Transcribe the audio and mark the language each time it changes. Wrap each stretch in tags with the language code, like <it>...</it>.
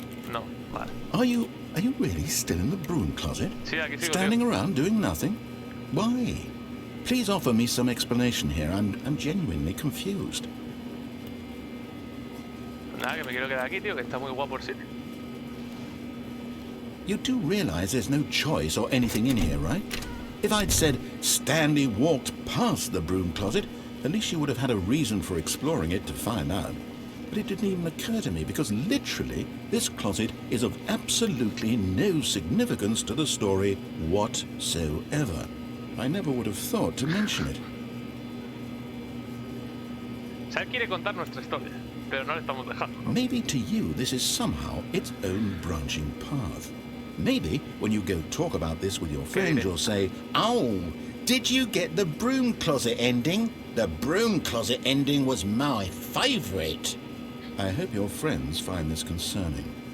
<es>No, vale.</es> <en>Are you really still in the broom closet?</en> <es>Sí, aquí sigo,</es> <en>Standing</en> <es>tío.</es> <en>around doing nothing? Why? Please offer me some explanation here. I'm genuinely confused.</en> <es>Nada, que me quiero quedar aquí, tío, que está muy guapo el sitio.</es> <en>You do realize there's no choice or anything in here, right? If I'd said Stanley walked past the broom closet, at least you would have had a reason for exploring it to find out. But it didn't even occur to me because literally this closet is of absolutely no significance to the story whatsoever. I never would have thought to mention it.</en> <es>O sea, él quiere contar nuestra historia, pero no le estamos dejando.</es> <en>Maybe to you this is somehow its own branching path. Maybe when you go talk about this with your friends you'll say, "Oh, did you get the broom closet ending? The broom closet ending was my favourite." I hope your friends find this concerning.</en>